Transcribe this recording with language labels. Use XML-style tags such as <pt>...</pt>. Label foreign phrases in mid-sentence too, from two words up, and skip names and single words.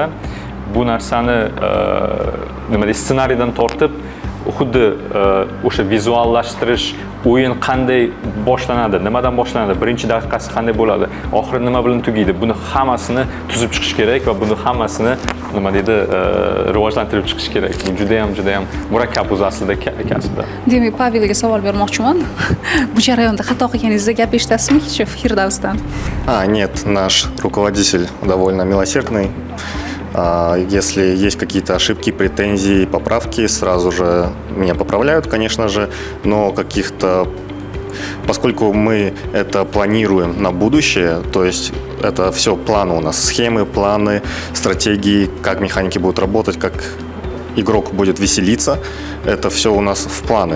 <uz>Bu narsani nima deydi, ssenariydan tortib, xuddi o'sha vizuallashtirish, o'yin qanday boshlanadi, nimadan boshlanadi, birinchi daqiqasi qanday bo'ladi, oxiri nima bilan tugaydi, buni hammasini tuzib chiqish kerak va buni hammasini nima deydi, rivojlantirib chiqish kerak. Bu juda ham murakkab o'zi aslida kasbda. Demak, Pavelga savol bermoqchiman. Bu jarayonda xato qilganingizda gap eshitasizmi hech Firdavsdan?</uz> <ru>Нет, наш руководитель довольно милосердный. Если есть какие-то ошибки, претензии, поправки, сразу же меня поправляют, конечно же, но поскольку мы это планируем на будущее, то есть это все планы у нас, схемы, планы, стратегии, как механики будут работать, как игрок будет веселиться, это все у нас в планы.</ru>